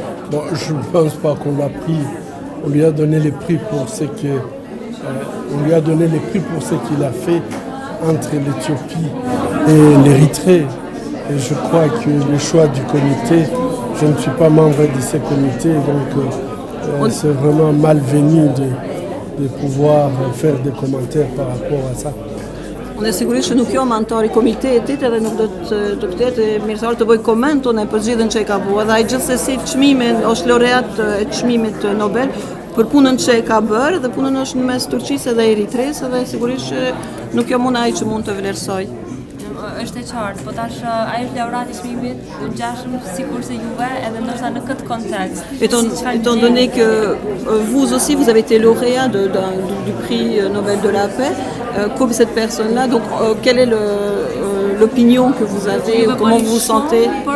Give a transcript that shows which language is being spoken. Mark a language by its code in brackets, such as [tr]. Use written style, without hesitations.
[fr] Bon, je ne pense pas qu'on l'a pris. On lui a donné les prix pour ce que on lui a donné les prix pour ce qu'il a fait entre l'Éthiopie et l'Érythrée. Et je crois que le choix du comité, je ne suis pas membre de ce comité, donc c'est vraiment malvenu de pouvoir faire des commentaires par rapport à ça. [sq] Unë e sigurisht që nuk jam antar I komitetit edhe nuk do të pyetë mirësor të bëj koment unë për zgjedhjen që e ka bërë. Dhe ai gjithsesi çmimin është laureat e çmimit Nobel për punën që e ka bërë dhe punën është në mes Turqisë dhe Eritresë dhe sigurisht që nuk jam unë ai që mund të vlerësoj. Është e qartë, po tash ai është laureat I çmimit të ngjashëm sikurse juve edhe ndoshta në këtë kontekst. [fr] Étant donné que vous aussi vous avez été lauréat du prix Nobel de la paix, comme cette personne-là, donc quelle est l'opinion que vous avez, comment vous vous sentez?